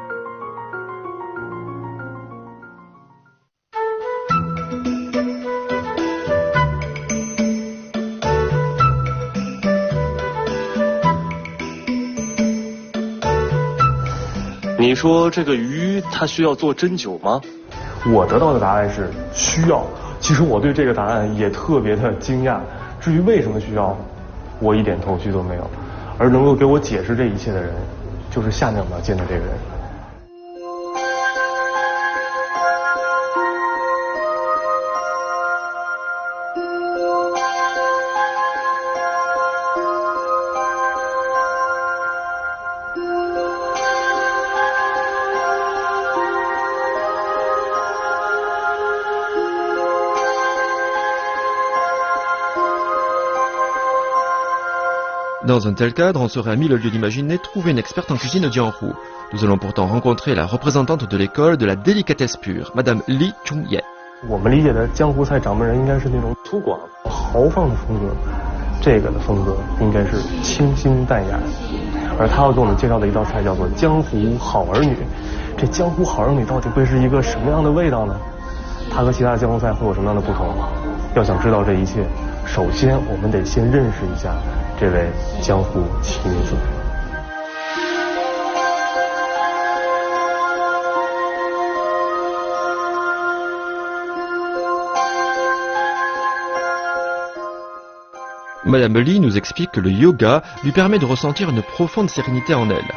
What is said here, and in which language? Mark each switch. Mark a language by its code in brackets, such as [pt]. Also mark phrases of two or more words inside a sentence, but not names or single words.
[zh] 你说这个鱼它需要做针灸吗？我得到的答案是需要。其实我对这个答案也特别的惊讶。至于为什么需要，我一点头绪都没有。而能够给我解释这一切的人，就是下面我们要见的这个人。 [fr] Dans un tel cadre, on serait à mille lieues d'imaginer trouver une experte en cuisine au jianhu. Nous allons pourtant rencontrer la représentante de l'école de la délicatesse pure, Madame Li Chongye. [zh] 我们理解的江湖菜掌门人应该是那种粗犷、豪放的风格，这个的风格应该是清新淡雅。而他要给我们介绍的一道菜叫做江湖好儿女。这江湖好儿女到底会是一个什么样的味道呢？它和其他的江湖菜会有什么样的不同？要想知道这一切，首先我们得先认识一下这位江湖奇女子。 [fr] Madame Li nous explique que le yoga lui permet de ressentir une profonde sérénité en elle.